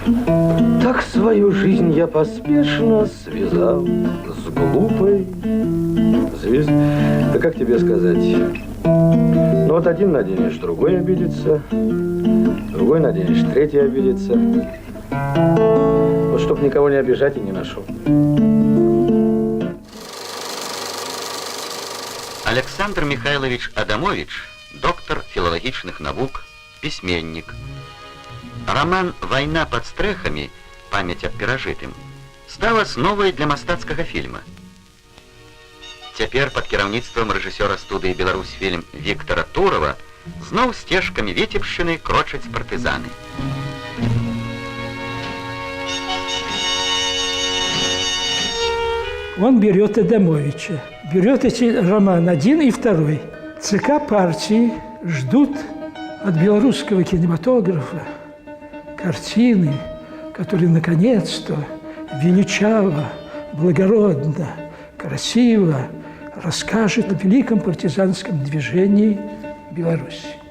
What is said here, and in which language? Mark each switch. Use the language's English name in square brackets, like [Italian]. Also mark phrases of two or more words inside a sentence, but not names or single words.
[Russian] Так свою жизнь я поспешно связал с глупой звездой. Да как тебе сказать? Ну вот один наденешь, другой обидится, другой наденешь, третий обидится. Вот чтоб никого не обижать и не нашел. [Belarusian] Александр Михайлович Адамович, доктор филологічных навук, письменник. Роман «Война под стрэхамі. Память аб перажытым» стаў асновай для мастацкага фільма. Цяпер пад кіраўніцтвам рэжысёра студыі «Беларусьфільм» Віктара Турова зноў сцежкамі Віцебшчыны крочаць партызаны. [Russian] Он берет Адамовича, берет эти романы 1 и 2. ЦК партии ждут от белорусского кинематографа картины, которые наконец-то величаво, благородно, красиво расскажет о великом партизанском движении Беларуси.